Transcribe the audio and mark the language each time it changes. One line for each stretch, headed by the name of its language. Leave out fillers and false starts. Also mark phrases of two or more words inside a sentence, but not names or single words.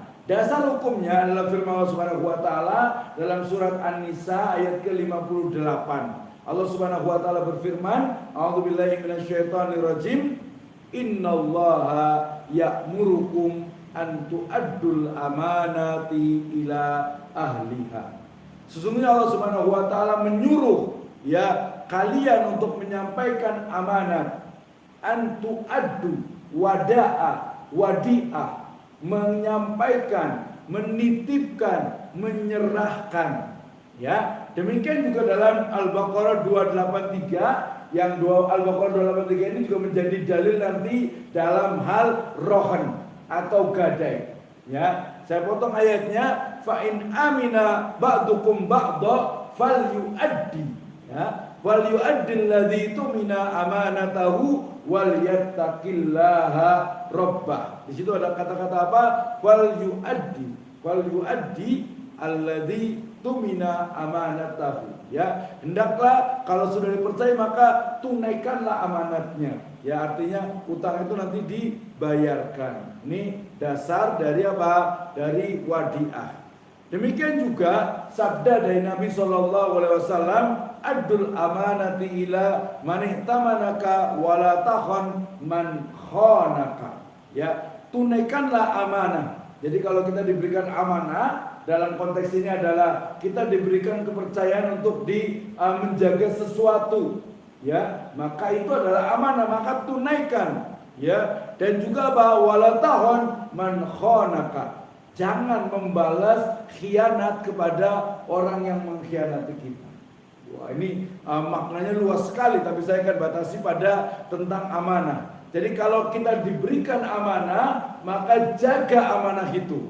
Indonesian: Dasar hukumnya adalah firman Allah
Arabic: سبحانه وتعالى
Indonesian: dalam surat An-Nisa ayat ke-58. Allah
Arabic: سبحانه وتعالى
Indonesian: berfirman,
Arabic: "أعوذ بالله من الشيطان الرجيم. إن الله يأمركم أن تؤدوا الأمانات إلى أهلها."
Indonesian: Sesungguhnya Allah
Arabic: سبحانه وتعالى
Indonesian: menyuruh, ya, kalian untuk menyampaikan amanat.
Arabic: أن تؤدوا,
Indonesian: wadi'ah, menyampaikan, menitipkan, menyerahkan. Ya, demikian juga dalam Al-Baqarah 283, yang Al-Baqarah 283 ini juga menjadi dalil nanti dalam hal rohan atau gadai. Ya, saya potong ayatnya,
Arabic: فإن أمن بعضكم بعضا فليؤد, ya, وليؤد الذي اؤتمن أمانته وليتق الله ربه.
Indonesian: Di situ ada kata-kata apa?
Arabic: وليؤد الذي اؤتمن أمانته.
Indonesian: Ya, hendaklah kalau sudah dipercaya maka tunaikanlah amanatnya. Ya, artinya utang itu nanti dibayarkan. Ini dasar dari apa? Dari wadi'ah. Demikian juga sabda dari Nabi SAW,
Arabic: "أد الأمانة إلى من ائتمنك ولا تخن من خانك."
Indonesian: Ya, tunaikanlah amanah. Jadi kalau kita diberikan amanah, dalam konteks ini adalah kita diberikan kepercayaan untuk menjaga sesuatu, ya, maka itu adalah amanah, maka tunaikan, ya. Dan juga bahwa
Arabic: ولا تخن من خانك.
Indonesian: Jangan membalas khianat kepada orang yang mengkhianati kita. Wah, ini maknanya luas sekali, tapi saya akan batasi pada tentang amanah. Jadi kalau kita diberikan amanah, maka jaga amanah itu.